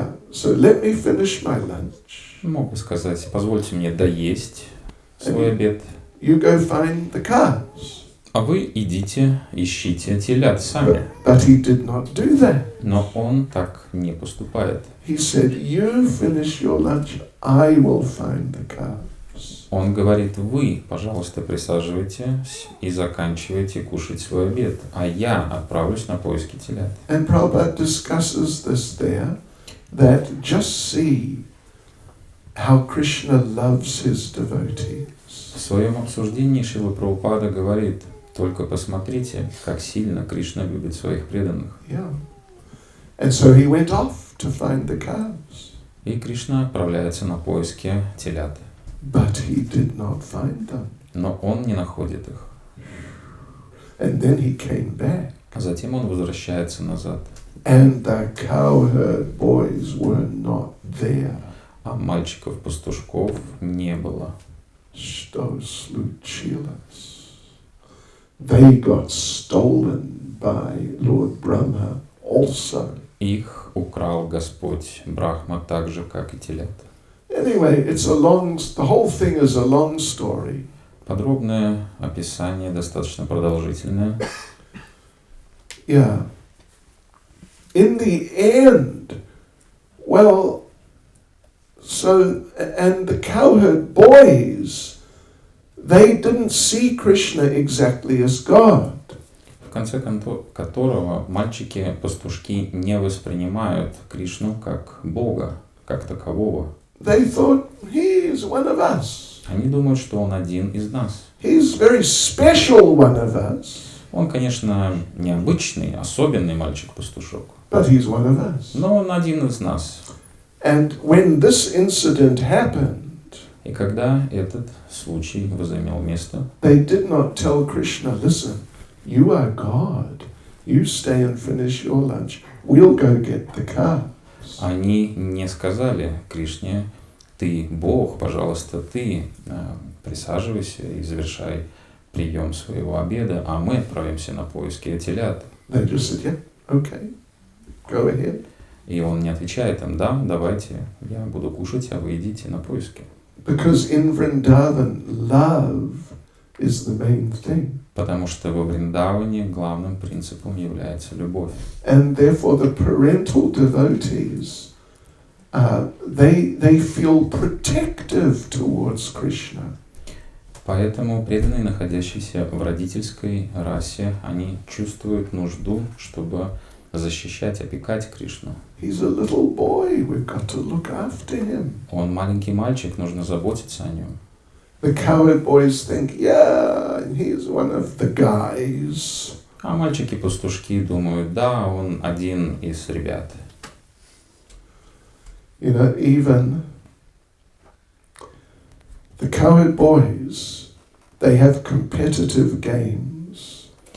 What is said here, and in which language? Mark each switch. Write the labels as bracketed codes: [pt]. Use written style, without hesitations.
[en] So let me finish my lunch. [ru] Мог бы сказать, позвольте мне доесть свой обед. [en] You go find the calves. [ru] А вы идите, ищите телят сами. [en] But he did not do that. [ru] Но он так не поступает. [en] He said, you finish your lunch, I will find the calves. [ru] Он говорит, вы, пожалуйста, присаживайтесь и заканчивайте кушать свой обед, а я отправлюсь на поиски телят. [en] And Prabhupada discusses this there, that just see how Krishna loves his devotees. [ru] В своем обсуждении Шрила Прабхупада говорит, только посмотрите, как сильно Кришна любит своих преданных. [en] Yeah. And so he went off to find the calves. [ru] И Кришна отправляется на поиски телят. [en] But he did not find them. [ru] Но он не находит их. [en] And then he came back. [ru] А затем он возвращается назад. [en] And the cowherd boys were not there. [ru] А мальчиков-пастушков не было. Что случилось? [en] They got stolen by Lord Brahma also. [ru] Их украл Господь Брахма так же, как и телят. [en] Anyway, the whole thing is a long story. [ru] Подробное описание, достаточно продолжительное. [en] Yeah. In the end, well, So, and the cowherd boys, they didn't see Krishna exactly as God. [ru] В конце которого мальчики-пастушки не воспринимают Кришну как Бога, как такового. [en] They thought, he's one of us. [ru] Они думают, что он один из нас. [en] He's very special one of us. [ru] Он, конечно, необычный, особенный мальчик-пастушок, [en] But he's one of us. [ru] но он один из нас. [en] And when this incident happened, [ru] И когда этот случай возымел место, [en] they did not tell Krishna, listen, you are God. You stay and finish your lunch. We'll go get the calves. [ru] они не сказали Кришне: ты Бог, пожалуйста, ты присаживайся и завершай прием своего обеда, а мы отправимся на поиски телят. [en] They just said, yeah, okay, go ahead. [ru] И он не отвечает им: да, давайте, я буду кушать, а вы идите на поиски. [en] Because in Vrindavan, love is the main thing. [ru] Потому что во Вриндаване главным принципом является любовь. [en] And therefore the parental devotees, they feel protective towards Krishna. [ru] Поэтому преданные, находящиеся в родительской расе, они чувствуют нужду, чтобы защищать, опекать Кришну. [en] He's a little boy, we've got to look after him. [ru] Он маленький мальчик, нужно заботиться о нем. [en] The cowherd boys think, yeah, he's one of the guys. [ru] А мальчики-пастушки думают: да, он один из ребят. [en] You know, even the cowherd boys, they have competitive games.